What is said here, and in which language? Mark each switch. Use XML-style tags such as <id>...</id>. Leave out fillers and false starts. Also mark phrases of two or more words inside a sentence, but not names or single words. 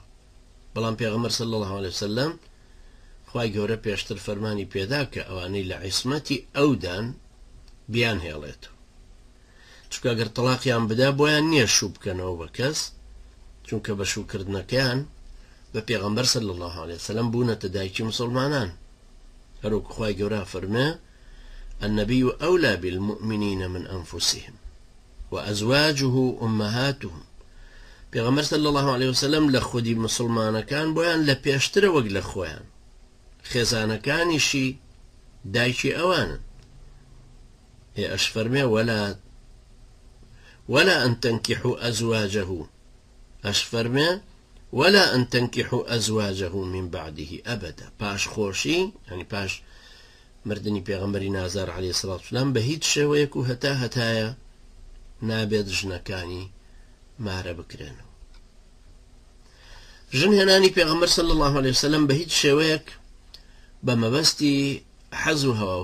<ckb>بەڵام پێغەمبەر</ckb> <ar>صلی الله علیه وسلم</ar> <ckb>خوای گەورە پێشتر فەرمانی پێدا کە ئەوانەی لە عیسمەتی ئەودان بیان هێڵێتەوە، چونکە ئەگەر تەلاقیان بدا بۆیان نییە شوو بکەنەوە بە کەس، چونکە بە شووکردنەکەیان بە پێغەمبەر</ckb> <ar>صلی الله علیه وسلم</ar> <ckb>بوونەتە دایکی مسلمانان. هەروەکو خوای گەورە فەرمێ</ckb> <ar>النبي أولى بالمؤمنين من أنفسهم وأزواجه أمهاتهم.</ar> <ckb>پێغەمبەر</ckb> <ar>صلی الله علیه وسلم</ar> <ckb>لە خودی مسلمانەکان بۆیان لە پێشترە وەک لە خۆیان. خێزانەکانیشی دایکی ئەوانن. ئەش فەرمێ</ckb> <ar>ولا أن تنكحوا أزواجه،</ar> <ckb>أش فەرمێ</ckb> <ar>ولا أن تنكحوا أزواجه من بعده أبدا.</ar> <ckb>باش خۆشی يعني باش مردنی پێغەمبەری نازار</ckb> <ar>عەلەیهی سەڵات وسەلام</ar> <ckb>بە هیچ شێوەیەک و هەتایە نابێت ژنەکانی مارە بکرێنەوە. ژن هێنانی پێغەمبەر</ckb> <ar>صلی الله علیه وسلم</ar> <ckb>بە هیچ شێوەیەک بە مەبەستی حەز و هەوا و</ckb>